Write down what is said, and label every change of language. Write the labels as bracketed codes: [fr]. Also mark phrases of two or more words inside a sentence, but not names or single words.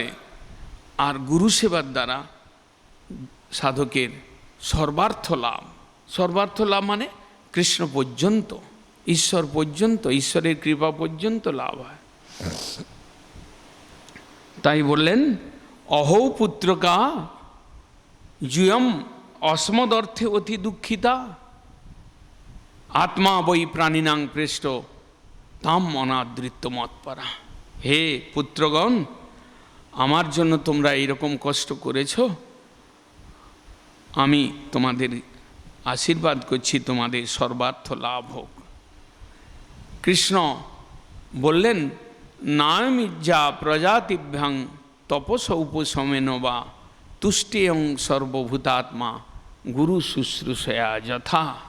[bn] আর গুরু সেবার দ্বারা সাধকের সর্বার্থ লাভ। সর্বার্থ লাভ মানে কৃষ্ণ পর্যন্ত, ঈশ্বর পর্যন্ত, ঈশ্বরের কৃপা পর্যন্ত লাভ হয়। তাই বললেন [sa] অহৌ পুত্রকা জুয়ম অস্মদর্থে অতি দুঃখিতা আত্মা বৈ প্রাণিনাং পৃষ্ট তাম অনাদৃত্য মৎপরা। [bn] হে পুত্রগণ, আমার জন্য তোমরা এইরকম কষ্ট করেছ, আমি তোমাদের আশীর্বাদ করছি তোমাদের সর্বার্থ লাভ হোক। কৃষ্ণ বললেন [sa] নায়মিজ্জা প্রজাতিভ্যাং তপস উপশমেন বা তুষ্টিয়ং সর্বভূতাত্মা গুরু শুশ্রূষয়া যথা।